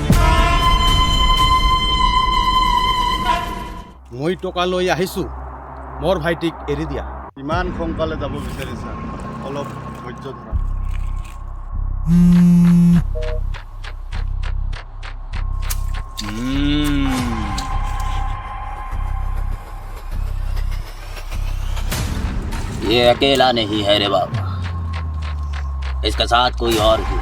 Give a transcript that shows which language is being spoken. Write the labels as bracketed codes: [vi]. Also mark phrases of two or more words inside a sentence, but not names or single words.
[as] মই টকা লৈ আহিছোঁ, মোৰ ভাইটিক এৰি দিয়া। ইমান সোনকালে যাব বিচাৰিছা, অলপ ধৈৰ্য ধৰা। [hi] ये अकेला नहीं है रे बाबा, इसके साथ कोई और भी।